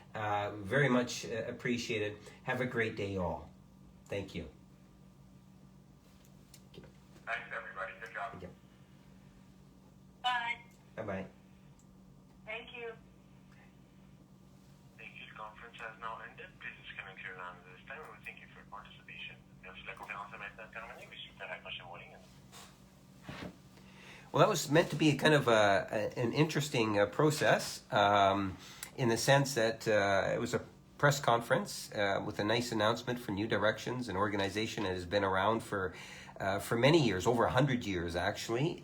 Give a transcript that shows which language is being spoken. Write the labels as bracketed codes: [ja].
[en] Very much appreciated. Have a great day, all. Thank you. Thanks, everybody. Good job. Bye. Bye-bye. Thank you. Thank you. The conference has now ended. Please disconnect your line at this time. We thank you for your participation. [fr] Merci. La conférence est maintenant terminée. Veuillez super accrocher vos lignes. [en] Well, that was meant to be kind of an interesting process in the sense that it was a press conference with a nice announcement for New Directions, an organization that has been around for many years, over 100 years actually.